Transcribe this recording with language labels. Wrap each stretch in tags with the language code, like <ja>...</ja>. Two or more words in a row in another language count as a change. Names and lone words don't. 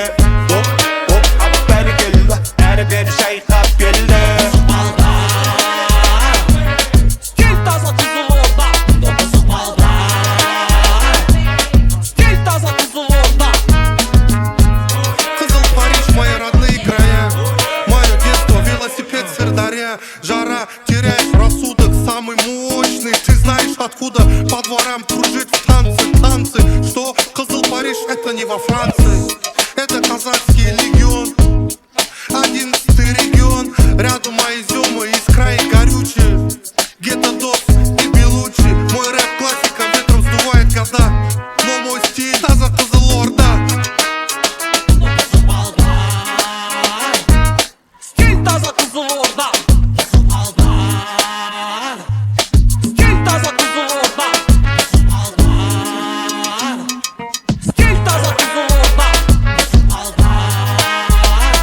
<kk>Оп, атып бәрі келді. Әрі бері шайқап келді. Стиль таза Қызылорда, бұзық балдар. Стиль таза Қызылорда.</kk> <ru>Қызыл Париж, мои родные края. Мое детство, велосипед, Сырдарья. Жара, теряешь рассудок, самый мощный. Ты знаешь откуда по дворам кружить танцы. Что Қызыл Париж, это не во Франции. Это казахский легион, 11-й регион. Рядом мои зёмы из края горючие. Гетто-дос и Белучи. Мой рэп классика ветром сдувает года. Но мой стиль таза Қызылорда.</ru> <kk>Бұзық балдар. Стиль таза Қызылорда, бұзық балдар. Стиль таза Қызылорда, бұзық балдар. Стиль таза Қызылорда, бұзық балдар.</kk>